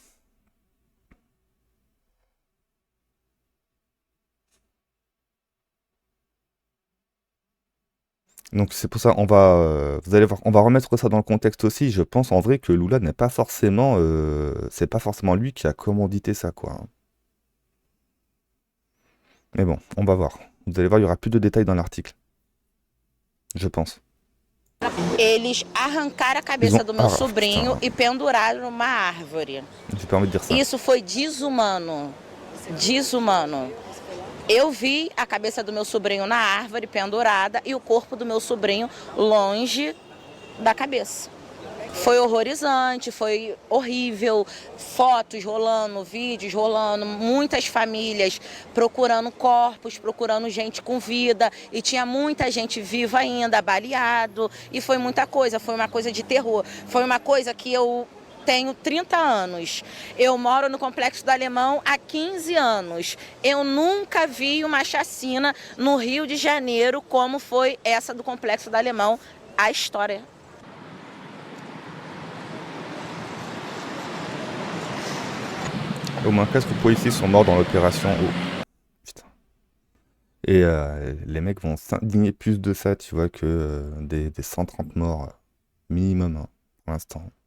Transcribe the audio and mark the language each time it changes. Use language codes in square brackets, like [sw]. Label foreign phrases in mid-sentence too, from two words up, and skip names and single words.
[fr] Donc c'est pour ça, vous allez voir, on va remettre ça dans le contexte aussi. Je pense en vrai que Lula n'est pas forcément, c'est pas forcément lui qui a commandité ça, quoi, hein. Mais bon, on va voir. Vous allez voir, il y aura plus de détails dans l'article, je pense. [pt] Eles arrancaram a [fr] Ils [pt] cabeça [fr] ont, [pt] do meu ah sobrinho [fr] putain, [pt] e penduraram numa árvore. [fr] j'ai pas envie de dire ça. [pt] Isso foi desumano. Desumano. Eu vi a cabeça do meu sobrinho na árvore pendurada e o corpo do meu sobrinho longe da cabeça. Foi horrorizante, foi horrível. Fotos rolando, vídeos rolando, muitas famílias procurando corpos, procurando gente com vida. E tinha muita gente viva ainda, baleado. E foi muita coisa, foi uma coisa de terror. Foi uma coisa que eu tenho 30 anos. Eu moro no Complexo do Alemão há 15 anos. Eu nunca vi uma chacina no Rio de Janeiro como foi essa do Complexo do Alemão. A história. [fr] Au moins 4 policiers sont morts dans l'opération. Oh, putain. Et les mecs vont s'indigner plus de ça, tu vois, que des 130 morts minimum, hein, pour l'instant.